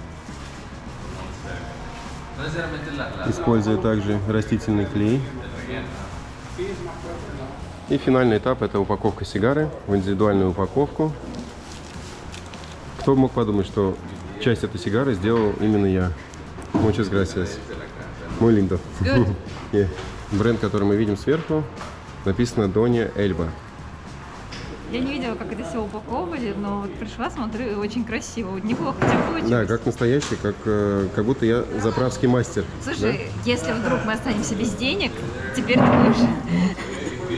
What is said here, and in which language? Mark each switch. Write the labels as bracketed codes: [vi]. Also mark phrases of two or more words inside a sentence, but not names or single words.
[ru] Используя также растительный клей. И финальный этап – это упаковка сигары в индивидуальную упаковку. Кто мог подумать, что часть этой сигары сделал именно я. [es] Muchas gracias. Muy lindo. Yeah. [ru] Бренд, который мы видим сверху, написано Донья Эльба. Я не видела, как это все упаковывали, но вот пришла, смотрю, очень красиво. Неплохо у тебя получилось. Да, как настоящий, как будто я заправский мастер. Слушай, если вдруг мы останемся без денег, теперь ты будешь